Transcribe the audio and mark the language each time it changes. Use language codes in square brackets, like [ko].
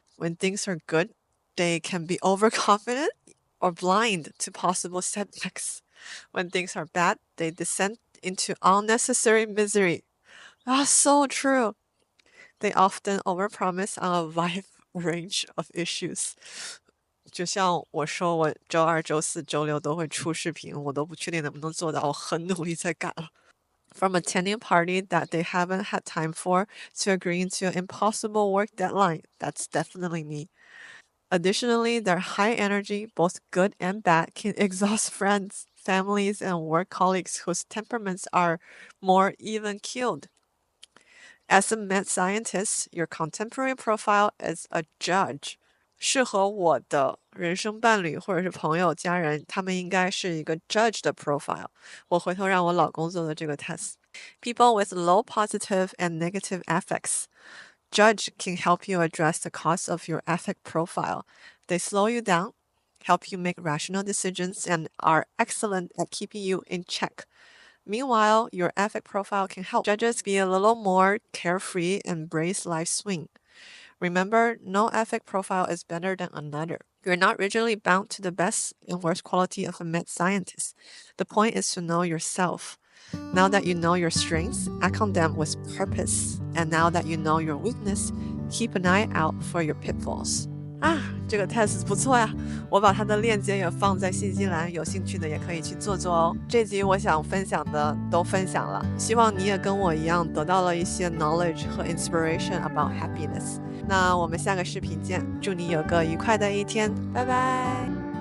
[en] When things are good, they can be overconfident or blind to possible setbacks. When things are bad, they descend into unnecessary misery. So true. They often overpromise on a wide range of issues. [zh] 就像我说，我周二、周四、周六都会出视频，我都不确定能不能做到，我很努力在赶了。 [en] From attending a party that they haven't had time for to agreeing to an impossible work deadline, that's definitely me. Additionally, their high energy, both good and bad, can exhaust friends, families, and work colleagues whose temperaments are more even-keeled. As a mad scientist, your contemporary profile is a judge. [zh] 适合我的人生伴侣或者是朋友、家人，他们应该是一个 judge 的 profile。我回头让我老公做的这个 test。 [en] People with low positive and negative affects. Judge can help you address the cause of your affect profile. They slow you down, help you make rational decisions, and are excellent at keeping you in check. Meanwhile, your affect profile can help judges be a little more carefree and embrace life's swing. Remember, no affect profile is better than another. You're not rigidly bound to the best and worst quality of a mad scientist. The point is to know yourself. Now that you know your strengths, act on them with purpose. And now that you know your weakness, keep an eye out for your pitfalls. [zh] 这个 test 不错呀，我把它的链接也放在信息栏，有兴趣的也可以去做做哦。这集我想分享的都分享了，希望你也跟我一样得到了一些 knowledge 和 [en] inspiration about happiness。 [zh] 那我们下个视频见，祝你有个愉快的一天，拜拜。